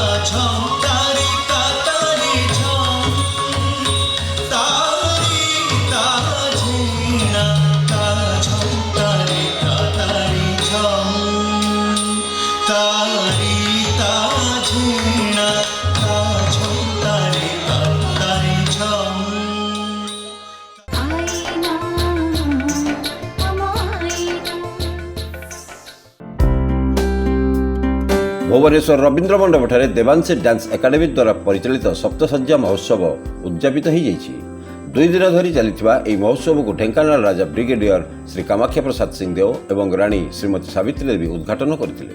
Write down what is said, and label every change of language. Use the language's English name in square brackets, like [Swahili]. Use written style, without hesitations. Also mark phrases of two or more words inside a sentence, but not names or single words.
[Odia] ঝম তারি তা তারি ঝম তারি তা ঝিনা তা ঝম তারি তা তারি ঝম তারি তা ঝিনা তা ঝম তারি তা তারি ঝম ଭୁବନେଶ୍ୱର ରବୀନ୍ଦ୍ର ମଣ୍ଡପଠାରେ ଦେବାଂଶୀ ଡ୍ୟାନ୍ସ ଏକାଡେମୀ ଦ୍ୱାରା ପରିଚାଳିତ ସପ୍ତସଜ୍ଜା ମହୋତ୍ସବ ଉଦ୍ଯାପିତ ହୋଇଯାଇଛି। 2 ଦିନ ଧରି ଚାଲିଥିବା ଏହି ମହୋତ୍ସବକୁ ଢେଙ୍କାନାଳ ରାଜା ବ୍ରିଗେଡିୟର ଶ୍ରୀ କାମାକ୍ଷା ପ୍ରସାଦ ସିଂଦେଓ ଏବଂ ରାଣୀ ଶ୍ରୀମତୀ ସାବିତ୍ରୀ ଦେବୀ ଉଦ୍ଘାଟନ କରିଥିଲେ।